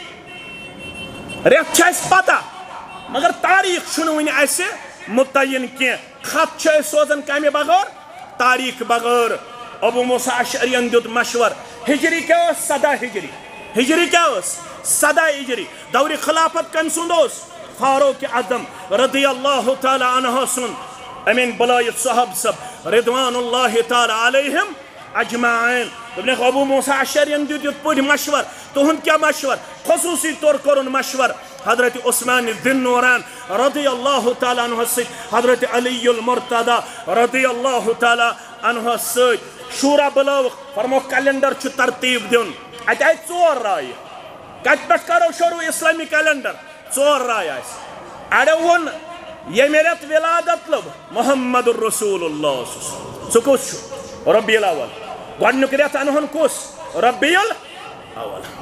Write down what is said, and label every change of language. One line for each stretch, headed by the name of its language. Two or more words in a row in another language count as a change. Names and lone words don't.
Kashmiri: رٮ۪تھ چھِ اَسہِ پتہ مگر تاریٖخ چھُنہٕ وٕنہِ اَسہِ مُتعین کینٛہہ خط چھِ أسۍ سوزان کمہِ بغٲر تاریٖخ بغٲر ابو موسیٰ اشعریَن دیُت مشور ہجری کیٛاہ ٲس 17 ہجری ہجری کیٛاہ ٲس 17 ہجری دورِ خلافت کٔمۍ سُنٛد اوس فاروق اعظم رضی
Arabic: اللہ تعالیٰ عنہ
Kashmiri: سُنٛد امین بلایت صحب صب
Arabic: رضوان اللہ تعالیٰ علیہم اجمعین
Kashmiri: دوٚپنکھ ابو موسیٰ اشعریَن دیُت یِتھ پٲٹھۍ مشور تُہُنٛد کیٛاہ مشور خصوٗصی طور کوٚرُن مشور حضرت عثمان ذی النوران
Arabic: رضی اللہ تعالیٰ عنہ
Kashmiri: سۭتۍ حضرت علی المرتضیٰ
Arabic: رضی اللہ تعالیٰ عنہ
Kashmiri: سۭتۍ شورا بُلٲوُکھ فرمووُکھ کیلنڈر چھُ ترتیٖب دیُن اَتہِ آیہِ 4 رایہِ کتہِ پٮ۪ٹھ کرو شروع اسلامی کیلنڈر 4 رایہِ آسہِ اَڑیو ووٚن ییٚمہِ رٮ۪تہٕ ولادت لوٚب محمد الرسول اللہ سُہ کُس چھُ ربیع الاول گۄڈنیُک رٮ۪تھ انہون کُس ربیع الاول